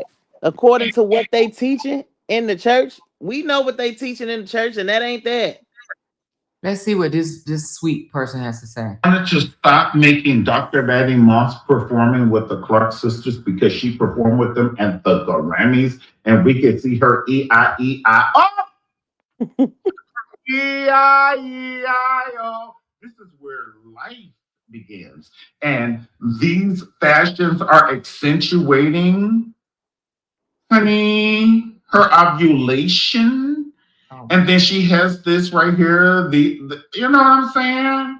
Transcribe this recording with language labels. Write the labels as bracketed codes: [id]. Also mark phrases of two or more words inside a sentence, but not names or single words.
[en] According to what they teaching in the church, we know what they teaching in the church, and that ain't that. Let's see what this sweet person has to say. Wanted to stop making Dr. Betty Moss performing with the Clark sisters because she performed with them at the Grammys, and we could see her E-I-E-I-O. E-I-E-I-O. This is where life begins. And these fashions are accentuating, honey, her ovulation. And then she has this right here, the you know what I'm saying?